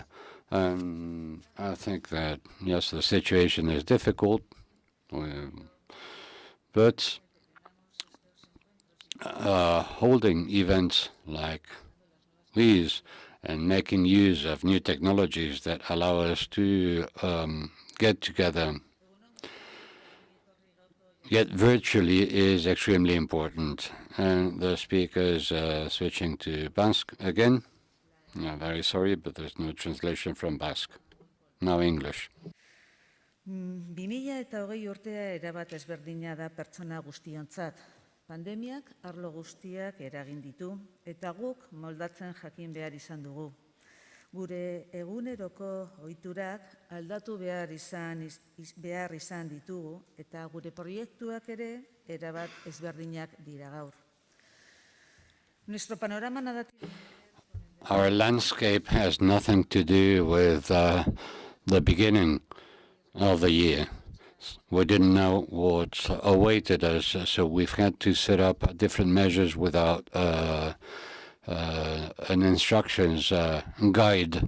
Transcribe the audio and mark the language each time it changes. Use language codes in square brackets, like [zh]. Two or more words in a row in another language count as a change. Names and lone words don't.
[en] And I think that, yes, the situation is difficult, but holding events like these and making use of new technologies that allow us to get together, yet virtually, is extremely important. And the speakers switching to Basque again. I'm very sorry, but there's no translation from Basque. Now English. [eu] 2020 urtea erabat ezberdina da pertsona guztiontzat. Pandemiak arlo guztiak eragin ditu eta guk moldatzen jakin behar izan dugu. Gure eguneroko ohiturak aldatu behar izan ditugu eta gure proiektuak ere erabat ezberdinak dira gaur. [es] Nuestro panorama negativo. [en] Our landscape has nothing to do with the beginning of the year. We didn't know what awaited us, so we've had to set up different measures without an instructions guide.